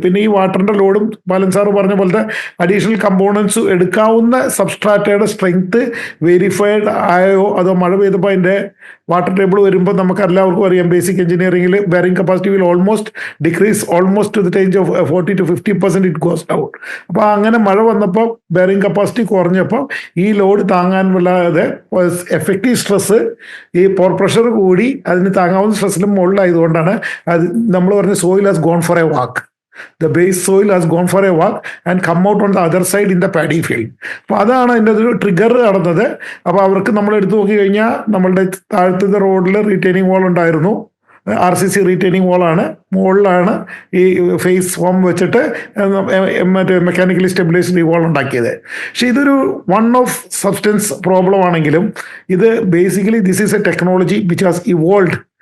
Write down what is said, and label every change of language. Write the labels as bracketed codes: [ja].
[ml] പിന്നെ ഈ വാട്ടറിന്റെ ലോഡും ബാലൻ സാറ് പറഞ്ഞ പോലത്തെ അഡീഷണൽ കമ്പോണൻസ് എടുക്കാവുന്ന സബ്സ്ട്രാറ്റയുടെ സ്ട്രെങ്ത് വെരിഫൈഡ് ആയോ അതോ മഴ പെയ്തപ്പോൾ അതിൻ്റെ വാട്ടർ ടേബിൾ വരുമ്പോൾ നമുക്ക് എല്ലാവർക്കും അറിയാം ബേസിക് എഞ്ചിനീയറിംഗിൽ [en] Bearing capacity will almost decrease almost to the range of 40 to 50% it goes down. [ml] അപ്പോൾ അങ്ങനെ മഴ വന്നപ്പോൾ ബെയറിംഗ് കപ്പാസിറ്റി കുറഞ്ഞപ്പോൾ ഈ ലോഡ് താങ്ങാൻ വല്ലാതെ എഫക്റ്റീവ് സ്ട്രെസ് ഈ പോർ പ്രഷർ കൂടി അതിന് താങ്ങാവുന്ന സ്ട്രെസ്സിലും മുകളിലായതുകൊണ്ടാണ് അത് നമ്മൾ പറഞ്ഞ [en] Soil has gone for a walk. The base soil has gone for a walk and come out on the other side in the paddy field. [ml] അപ്പോൾ അതാണ് അതിൻ്റെ ഒരു ട്രിഗർ നടന്നത്. അപ്പോൾ അവർക്ക് നമ്മൾ എടുത്തു നോക്കി കഴിഞ്ഞാൽ നമ്മളുടെ താഴത്തെ റോഡിൽ റീറ്റെയിനിങ് വാൾ ഉണ്ടായിരുന്നു, RCC റീറ്റെയിനിങ് വാളാണ്, മുകളിലാണ് ഈ ഫേസ് ഫോം വെച്ചിട്ട് മറ്റേ മെക്കാനിക്കലി സ്റ്റെബിലൈസ്ഡ് ഈ വാൾ ഉണ്ടാക്കിയത്. പക്ഷെ ഇതൊരു വൺ ഓഫ് സബ്സ്റ്റൻസ് പ്രോബ്ലം ആണെങ്കിലും ഇത് basically [en] This is a technology which has evolve.